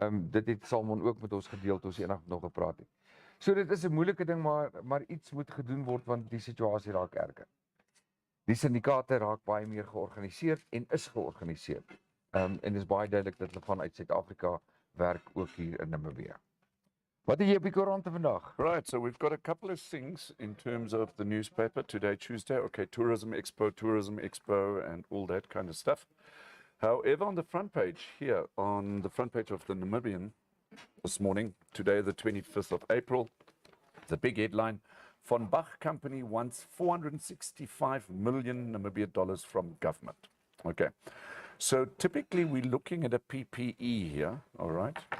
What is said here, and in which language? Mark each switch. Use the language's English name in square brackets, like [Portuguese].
[Afrikaans] Dit het Salmon ook met ons gedeel toe ons eendag nog gepraat het. So dit is 'n moeilike ding, maar iets moet gedoen word, want die situasie raak erger. Die syndikaate raak baie meer georganiseerd en is georganiseerd. En dit is baie duidelik dat hulle vanuit Suid-Afrika werk ook hier in Namibië. Wat het jy op die koerante vandag? [English] Right, so we've got a couple of things in terms of the newspaper today, Tuesday. Okay, Tourism Expo, and all that kind of stuff. However, on the front page here, on the front page of the Namibian this morning, today, the 25th of April, the big headline, Von Bach Company wants 465 million Namibian dollars from government. Okay, so typically we're looking at a PPE here, all right?